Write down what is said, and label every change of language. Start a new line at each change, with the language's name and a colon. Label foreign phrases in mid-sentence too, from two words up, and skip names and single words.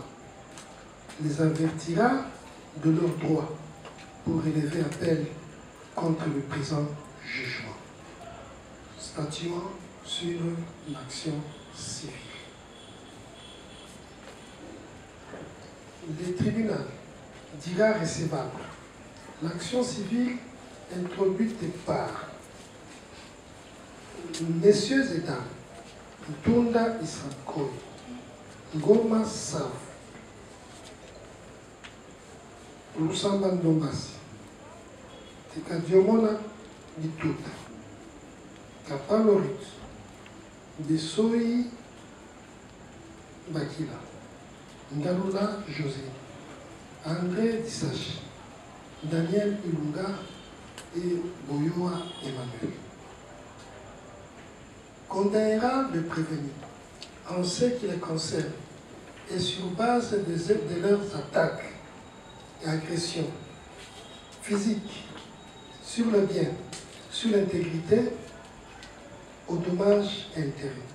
French: Les avertira de leurs droits pour élever appel contre le présent jugement, statuant sur l'action civile. Le tribunal dira recevable l'action civile introduite par messieurs et dames Ntunda Isakoi, Ngoma Sav, Lusamba Ndombasi, Tekadiomona Bituta, Kapalorit, Besoi Bakila, Ngalula José, André Dissachi, Daniel Ilunga et Boyoa Emmanuel. Condamnera le prévenu en ce qui les concerne et sur base de leurs attaques et agressions physiques sur le bien, sur l'intégrité, au dommage intérêt.